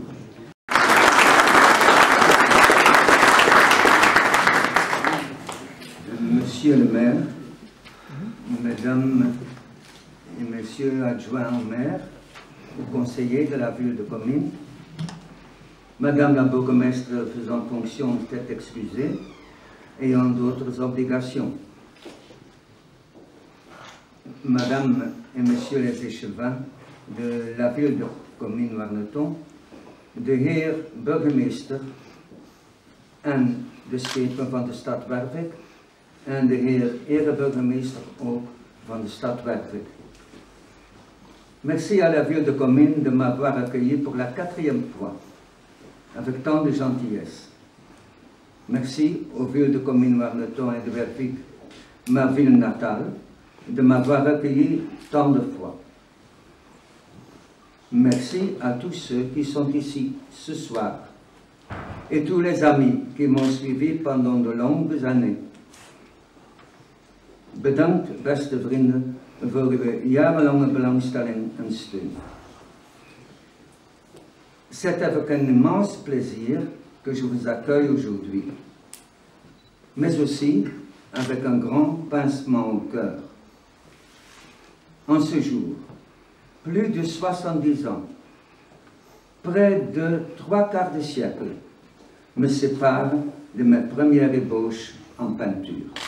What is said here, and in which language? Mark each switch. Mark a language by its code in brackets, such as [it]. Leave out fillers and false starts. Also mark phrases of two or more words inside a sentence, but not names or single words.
[fr] Monsieur le maire, mesdames et messieurs adjoints au maire, ou conseillers de la ville de Comines, madame la bourgmestre faisant fonction tête excusée, ayant d'autres obligations, madame et messieurs les échevins de la ville de Comines Warneton, [nl] de heer burgemeester en de schepen van de stad Wervik en de heer ereburgemeester ook van de stad Wervik. [fr] Merci à la ville de Comines de m'avoir accueilli pour la 4e fois, avec tant de gentillesse. Merci aux villes de Comines, Warneton et de Wervik, ma ville natale, de m'avoir accueilli tant de fois. Merci à tous ceux qui sont ici ce soir et tous les amis qui m'ont suivi pendant de longues années. [nl] Bedankt, beste vrienden, voor uw jarenlange belangstelling en steun. [fr] C'est avec un immense plaisir que je vous accueille aujourd'hui, mais aussi avec un grand pincement au cœur. En ce jour, plus de 70 ans, près de 3/4 de siècle, me séparent de mes premières ébauches en peinture.